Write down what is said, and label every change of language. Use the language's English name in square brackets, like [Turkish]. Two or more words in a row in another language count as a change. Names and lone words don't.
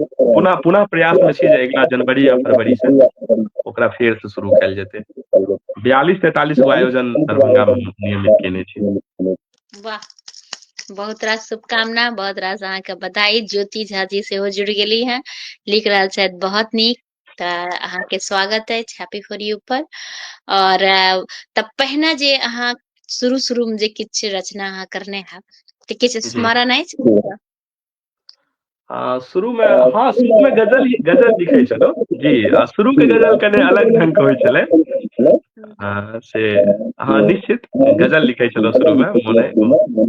[Maithili] पुनः प्रयास में छी जे अगिला जनवरी या फरवरी से ओकरा फेर से शुरू कयल जेतै। 42-43 गो आयोजन दरभंगा में नियमित केने छी। वाह, बहुत रास शुभकामना, बहुत रास अहाँके बधाई। ज्योति झा जी सेहो जुड़ि गेली हैं, लिख रहल छथि बहुत नीक। तऽ अहाँके स्वागत अछि हैप्पी फॉर यू पर। और तब पहिने जे अहाँ शुरू में जे किछु रचना अहाँ करने हैब तऽ किछु जी स्मरण अछि? शुरू में गजल लिखे छलहुँ जी। शुरू के गजल कने अलग ढंग के होइ छलै। से निश्चित गजल लिखे छलहुँ शुरू में, मोन अइ बहुत।